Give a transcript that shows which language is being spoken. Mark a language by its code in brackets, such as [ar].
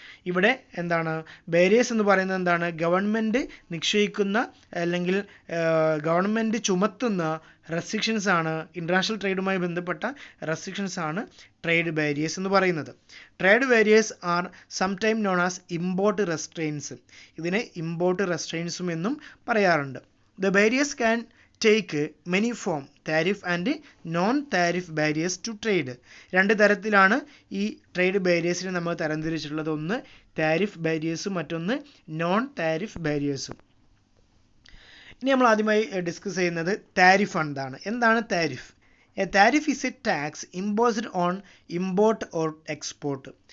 [ml] ഇവിടെ എന്താണ്, ബാരിയേഴ്സ് എന്ന് പറയുന്നത് എന്താണ്, ഗവൺമെൻറ് നിശ്ചയിക്കുന്ന അല്ലെങ്കിൽ ഗവൺമെൻറ് ചുമത്തുന്ന റെസ്ട്രിക്ഷൻസ് ആണ്, ഇൻ്റർനാഷണൽ ട്രേഡുമായി ബന്ധപ്പെട്ട റെസ്ട്രിക്ഷൻസ് ആണ് ട്രേഡ് ബാരിയേഴ്സ് എന്ന് പറയുന്നത്. [en] Trade barriers are sometime known as import restraints. [ml] ഇതിനെ ഇമ്പോർട്ട് റെസ്ട്രെയിൻസും എന്നും പറയാറുണ്ട്. [en] The barriers can take many form tariff and non-tariff barriers to trade. [ml] രണ്ട് തരത്തിലാണ് ഈ ട്രേഡ് ബാരിയേഴ്സിനെ നമ്മൾ തരംതിരിച്ചിട്ടുള്ളത്. ഒന്ന് താരിഫ് ബാരിയേഴ്സും മറ്റൊന്ന് നോൺ താരിഫ് ബാരിയേഴ്സും. ഇനി നമ്മൾ ആദ്യമായി ഡിസ്കസ് ചെയ്യുന്നത് താരിഫ് എന്താണ്. എന്താണ് tariff? [en] A tariff is a tax imposed on import or export.